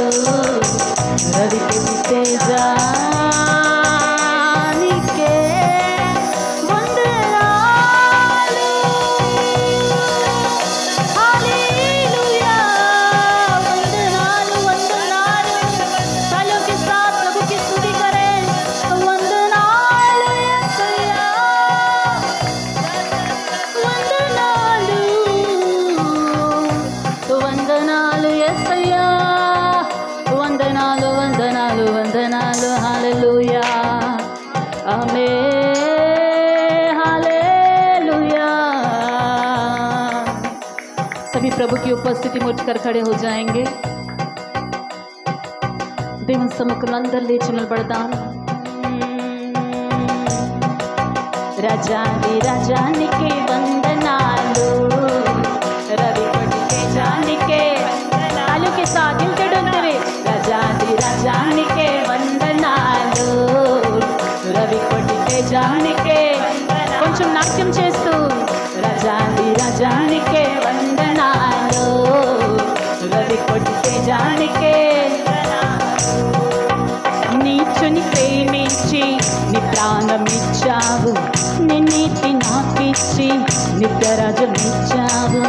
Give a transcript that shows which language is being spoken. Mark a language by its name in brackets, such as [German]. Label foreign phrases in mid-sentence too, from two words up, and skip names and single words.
[Telugu] రవి కోటి తేజానికే వందనాలు. హల్లెలూయా. వందనాలు వందనాలు. [Hindi] तालियों के साथ प्रभु की स्तुति करें. [Telugu] వందనాలు యేసయ్యా. వందనాలు వందనాలు యేసయ్యా. వందనాలు వందనాలు వందనాలు. హల్లెలూయా. [Hindi] आमेन. हालेलुया. सभी प्रभु की उपस्थिति में उठकर खड़े हो जाएंगे. [Telugu] దేవుని సముఖంలో లేచి నిలబడదాం. రాజాది రాజానికే వందనాలు. రవి కోటి తేజానికే [Hindi] तालियों के साथ दिल से डोलते हुए. [Telugu] రాజాది రాజానికే వందనాలు. రవి కోటి తేజానికే కొంచెం నాట్యం చేస్తూ. రాజాది రాజానికే వందనాలు. రవి కోటి తేజానికే. నీచుని ప్రేమించి నీ ప్రాణమిచ్చావు, నీ నీతి నాకిచ్చి నిత్యరాజ్యమిచ్చావు.